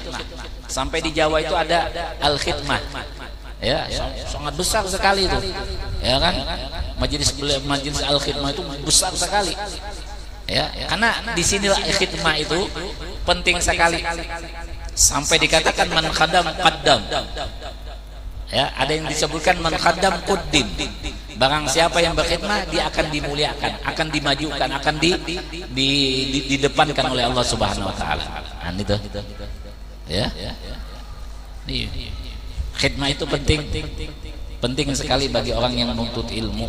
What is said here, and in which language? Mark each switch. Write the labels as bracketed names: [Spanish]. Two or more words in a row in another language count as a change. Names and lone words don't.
[Indonesian] Sampai di Jawa itu ada al-khidmah, ya, sangat besar sekali itu, ya kan, majelis al-khidmah itu besar sekali, ya, karena di sini khidmah itu penting sekali, sampai dikatakan [Arabic] من خدم قدم, [Indonesian] Ya, ada yang disebutkan [Arabic] من خدم قدم. [Indonesian] Barang siapa yang berkhidmah dia akan dimuliakan, akan dimajukan, akan didepankan oleh Allah Subhanahu wa taala. Nah, itu. Ya. Nih. Khidmah itu penting sekali bagi orang yang menuntut ilmu.